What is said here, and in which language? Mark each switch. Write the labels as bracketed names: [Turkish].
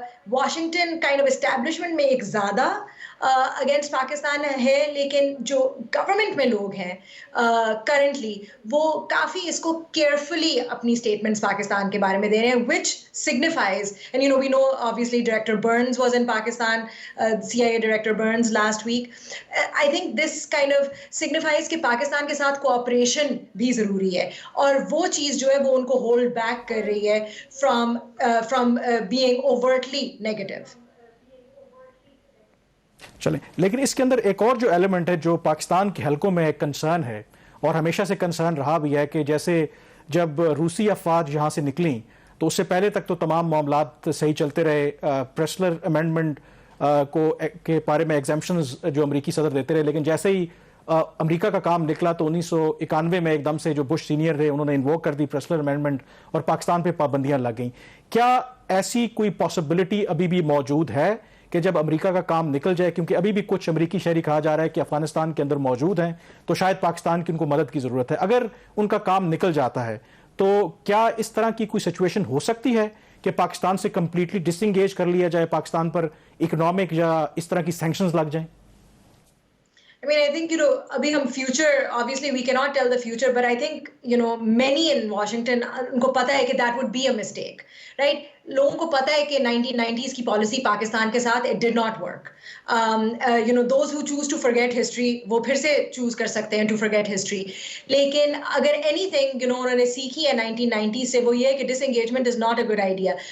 [English] Washington kind of establishment में एक ज़्यादा against पाकिस्तान है, [Hindi] लेकिन जो government में लोग हैं currently वो काफ़ी इसको carefully अपनी statements पाकिस्तान के बारे में दे रहे हैं, [English] which signifies, and we know obviously Director Burns was in Pakistan, CIA Director Burns last week. I think this kind of signifies [Hindi] कि पाकिस्तान के साथ cooperation भी ज़रूरी है, और वो चीज़ जो है वो उनको hold back कर रही है [English] from being overtly negative. [Hindi] चलें, लेकिन इसके अंदर एक और जो एलिमेंट है जो पाकिस्तान के हलकों में एक कंसर्न है और हमेशा से कंसर्न रहा भी है कि जैसे जब रूसी अफवाज यहाँ से निकली तो उससे पहले तक तो तमाम मामलात सही चलते रहे. प्रेस्लर अमेंडमेंट के बारे में एग्जाम्पशंस जो अमरीकी सदर देते रहे, लेकिन जैसे ही अमेरिका का काम निकला तो 1991 में एकदम से जो बुश सीनियर रहे उन्होंने इन्वोक कर दी प्रेस्लर अमेंडमेंट और पाकिस्तान पे पाबंदियां लग गई. क्या ऐसी कोई पॉसिबिलिटी अभी भी मौजूद है कि जब अमेरिका का काम निकल जाए, क्योंकि अभी भी कुछ अमेरिकी शहरी कहा जा रहा है कि अफगानिस्तान के अंदर मौजूद हैं, तो शायद पाकिस्तान की उनको मदद की ज़रूरत है, अगर उनका काम निकल जाता है तो क्या इस तरह की कोई सिचुएशन हो सकती है कि पाकिस्तान से कंप्लीटली डिसएंगेज कर लिया जाए, पाकिस्तान पर इकोनॉमिक या इस तरह की सैंक्शंस लग जाएं? [English] I mean, I think, abhi hum future, obviously we cannot tell the future, but I think, many in Washington, [Hindi] unko pata hai कि [English] that would be a mistake, right? [Hindi] लोगों को पता है कि 1990s की पॉलिसी पाकिस्तान के साथ [English] it did not work. Those who choose to forget history, [Hindi] वो फिर से [English] choose कर सकते हैं to forget history. [Hindi] लेकिन अगर anything, उन्होंने सीखी है 1990s से, वो ये है कि [English] disengagement is not a good idea.